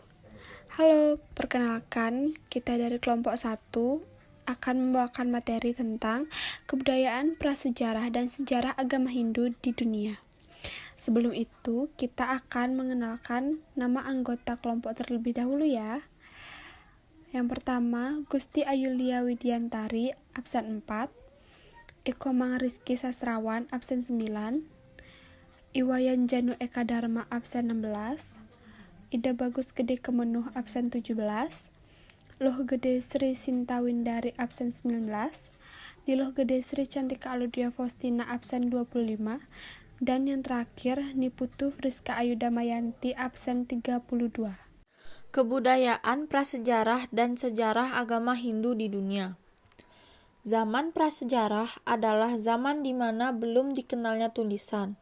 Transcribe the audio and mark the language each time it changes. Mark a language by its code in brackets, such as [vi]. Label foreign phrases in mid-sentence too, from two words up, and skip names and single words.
[id] Halo, perkenalkan kita dari kelompok 1 akan membawakan materi tentang kebudayaan prasejarah dan sejarah agama Hindu di dunia. Sebelum itu, kita akan mengenalkan nama anggota kelompok terlebih dahulu ya. Yang pertama, Gusti Ayulia Widiantari, absen 4. Eko Mangriski Sastrawan, absen 9. Iwayan Janu Eka Dharma, absen 16. Ida Bagus Gede Kemenuh, absen 17. Loh Gede Sri Sintawindari, absen 19. Niloh Gede Sri Cantika Aludia Faustina, absen 25. Dan yang terakhir, Niputu Friska Ayu Damayanti, absen 32. Kebudayaan prasejarah dan sejarah agama Hindu di dunia. Zaman prasejarah adalah zaman di mana belum dikenalnya tulisan.